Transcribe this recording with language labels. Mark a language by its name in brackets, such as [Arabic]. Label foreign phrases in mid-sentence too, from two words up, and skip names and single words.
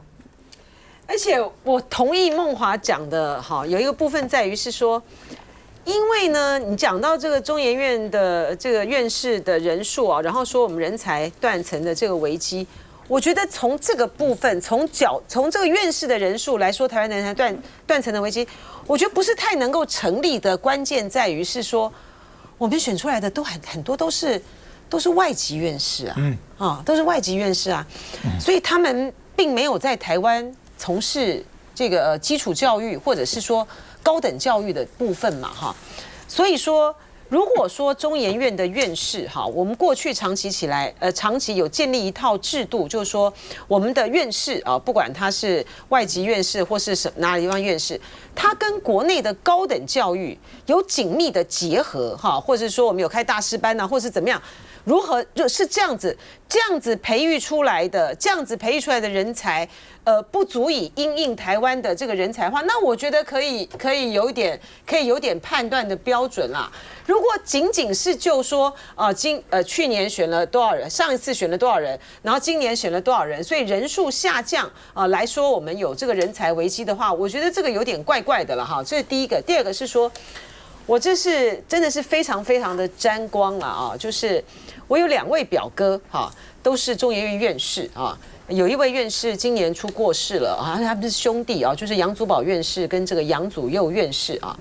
[Chinese] 而且我同意孟華講的哈，有一個部分在於是說，因為呢，你講到這個中研院的這個院士的人數啊，然後說我們人才斷層的這個危機， 我覺得從這個部分，從這個院士的人數來說，台灣人才斷層的危機，我覺得不是太能夠成立的。關鍵在於是說，我們選出來的都很多都是外籍院士啊，都是外籍院士啊，所以他們並沒有在台灣從事這個基礎教育或者是說高等教育的部分嘛，哈，所以說。如果說中研院的院士哈，我們過去長期有建立一套制度，就是說我們的院士啊，不管他是外籍院士或是哪裡地方院士，他跟國內的高等教育有緊密的結合哈，或者是說我們有開大師班吶，或是怎麼樣，如何就是這樣子培育出來的人才，不足以因應台灣的這個人才化，那我覺得可以有點判斷的標準啦。如果僅是就說去年選了多少人，上一次選了多少人，然後今年選了多少人，所以人数下降來說我們有這個人才危機的話，我覺得這個有點怪怪的了哈。這是第一個，第二個是說，我這是真的是非常非常的沾光了啊，就是我有2位表哥哈，都是中研院院士啊。有一位院士今年过世了啊，他们是兄弟啊，就是杨祖宝院士跟这個杨祖佑院士啊。